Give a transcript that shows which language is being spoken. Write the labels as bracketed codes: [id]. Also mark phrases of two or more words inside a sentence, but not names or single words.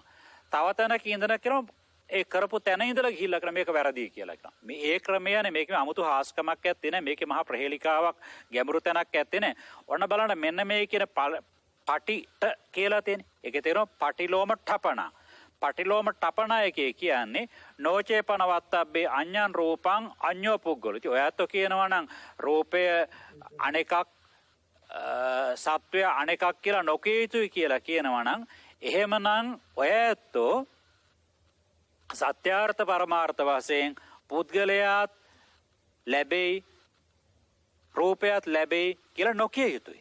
[si] තව තැනක ඉඳලා කියනවා ඒ කරපු තැන ඉඳලා ගිහිල්ලා කරන මේක වැරදි කියලා කියනවා. මේ ක්‍රමයනේ මේකේ 아무තු හාස්කමක් ඇත්තේ නැහැ. මේකේ මහා ප්‍රහේලිකාවක් ගැඹුරු තැනක් ඇත්තේ නැහැ. ඔන්න බලන්න මෙන්න මේ කියන පටිට කියලා තියෙන්නේ. ඒකේ තේරෙනවා [pi] පටිලෝම ඨපනා. පටිලෝම ටපනා [si] එකේ කියන්නේ [pi] නෝචේපන වත්තබ්බේ අඤ්ඤං රූපං අඤ්ඤෝ පුද්ගලෝ. [si] ඉතින් ඔයත් කියනවා නම් රූපය අනෙකක් සත්වය අනෙකක් කියලා නොකිය යුතුයි කියලා කියනවා නම් එහෙමනම් ඔයත් සත්‍යාර්ථ පරමාර්ථ වශයෙන් පුද්ගලයාත් ලැබෙයි රූපයත් ලැබෙයි කියලා නොකිය යුතුයි.